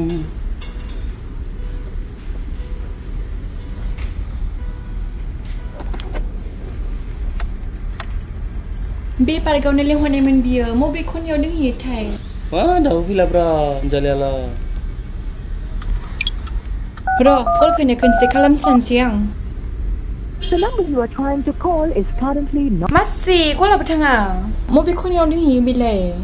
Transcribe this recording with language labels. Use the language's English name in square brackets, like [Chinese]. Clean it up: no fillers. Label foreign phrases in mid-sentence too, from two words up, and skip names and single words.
[Bodo] बे पार्कआवनो लिंहरनायमोन बियो मबे खनायाव दोंहैयोथाय मा दाबो फैलाब्रा जालियाला र' कलखौनो खनसे खालामस्रानोसै आं [English] The number you are trying to call is currently not. [Bodo] मासि कलाबो थाङा मबे खनायाव दोंहैयो बेलाय